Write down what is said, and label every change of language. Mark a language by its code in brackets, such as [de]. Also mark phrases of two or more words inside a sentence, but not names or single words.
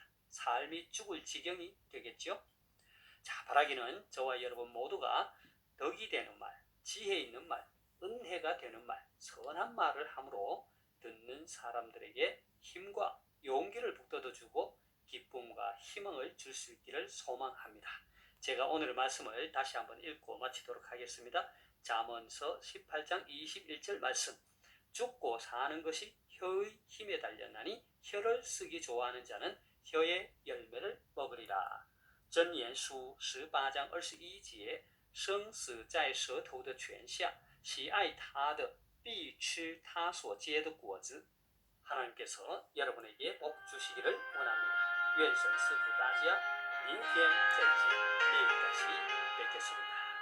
[ko] 삶이 죽을 지경이 되겠죠. 바라기는 저와 여러분 모두가 덕이 되는 말, 지혜 있는 말, 은혜가 되는 말, 선한 말을 함으로 듣는 사람들에게 힘과 용기를 북돋아주고 기쁨과 희망을 줄 수 있기를 소망합니다. 제가 오늘 말씀을 다시 한번 읽고 마치도록 하겠습니다. 잠언서 18장 21절 말씀. 죽고 사는 것이 혀의 힘에 달렸나니 혀를 쓰기 좋아하는 자는 혀의 열매를 먹으리라. [zh] 箴言书18章21节生死在舌头的泉下，喜爱它的必吃它所结的果子。 [ko] 하나님께서 여러분에게 복 주시기를 원합니다. [zh] 愿神赐福大家，明天再见， [ko] 내일다시뵙겠습니다